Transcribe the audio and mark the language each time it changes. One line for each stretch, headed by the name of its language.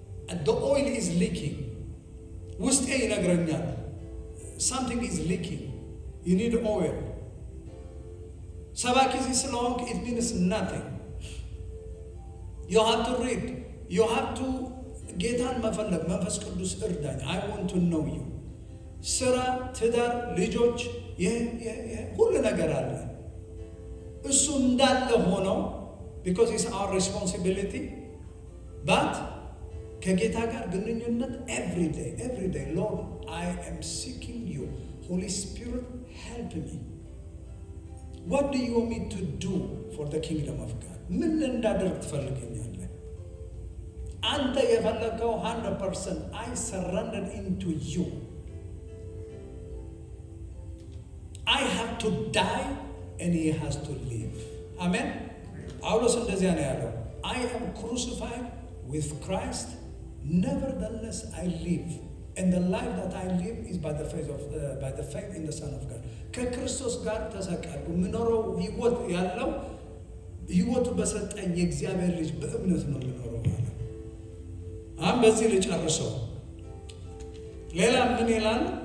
English: And the oil is leaking.
Amharic: ውስጤ ይነግረኛል
English: something is leaking. You need oil.
Amharic: ሰባኪ ስለሆንክ
English: it means nothing. You have to read. You have to
Amharic: ጌታን መፈለግ። መንፈስ ቅዱስ እርዳኝ።
English: I want to know you.
Amharic: ስራ፣ ትዳር፣ ልጆች ሁሉ ነገር አለ። እሱ እንዳለ ሆነው
English: because it's our responsibility, but
Amharic: ከጌታ ጋር ግንኙነት
English: every day. Lord, I am seeking you. Holy Spirit, help me. What do you want me to do for the kingdom of God?
Amharic: ምን እንዳደርግ ትፈልገኛለህ? አንተ የፈለከው 100%
English: I surrendered into you. I have to die and he has to live. Amen.
Amharic: ጳውሎስ እንደዚያ ነው ያለው።
English: I am crucified with Christ, nevertheless I live, and the life that I live is by the faith in the Son of God.
Amharic: ከክርስቶስ ጋር ተሰቀልኩ። የምኖረው ህይወት ያለው ህይወቱ በሰጠኝ የእግዚአብሔር ልጅ በእምነት ነው የምኖረው ማለት። አሁን በዚህ ልጨርሰው። ሌላ ምን ይላል?